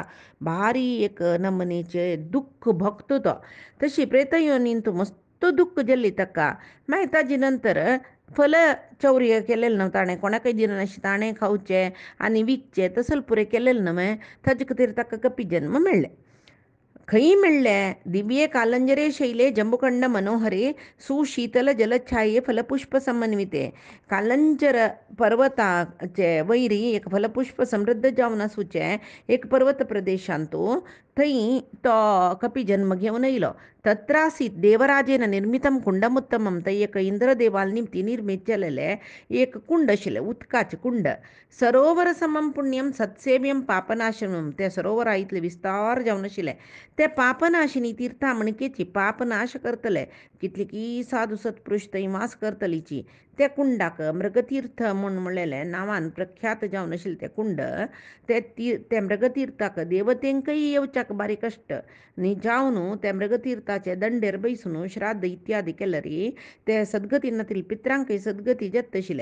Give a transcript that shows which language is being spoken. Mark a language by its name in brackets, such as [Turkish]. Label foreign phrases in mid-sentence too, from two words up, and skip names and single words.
[Konkani] भारी एक नमनेचे दुख्ख भोगता तो. तशी प्रेत योनींत मस्त दुख्ख जाल्ली ताका. मागीर ताजे नंतर फल चौर्य केलेलें न्हू ताणें कोणाकय दिनाशिल्लें ताणें खावचें आनी विकचें तसले पुरे केलेलें न्हू. ताजे खातीर ताका कपी जन्म मेळ्ळें. खंय मेळ्ळें. [Sanskrit] दिव्ये कालंजरे शैले जंबुकंड मनोहरे सुशीतल जलछाये फलपुष्प समन्विते. [Konkani] कालंजर पर्वताचे वैरी एक फलपुष्प समृद्ध जावन आसूचे एक पर्वत प्रदेशांत थंय तो कपी जन्म घेवन येयलो. [Sanskrit] तत्रासीत देवराजेन निर्मितं कुंडमुत्तमं. [Konkani] थंय एक इंद्रदेवाल निमती निर्मीत केलेलें एक कुंड आशिल्लें. उदकाचें कुंड. [Sanskrit] सरोवर समं पुण्यम सत्सेव्यम पापनाशनम. [Konkani] त्या सरोवरा इतलें विस्तार जावन आशिल्लें. ते पापनाशिनी तीर्थां म्हणकेची पापनाश करतले. कितलीकी साधू सत्पुरुश थंय वास करतलीची. त्या कुंडाक मृगतीर्थ म्हूण म्हणलेलें नांवान प्रख्यात जावन आशिल्लें तें कुंड. ते मृगतीर्थाक देवतेंकय येवच्याक बारी कश्ट न्ही जावन त्या मृगतीर्थाचे दंडेर बैसून श्राद्ध इत्यादी केल्यार ते सद्गती नातील पित्रांकय सद्गती जात आशिल्ले.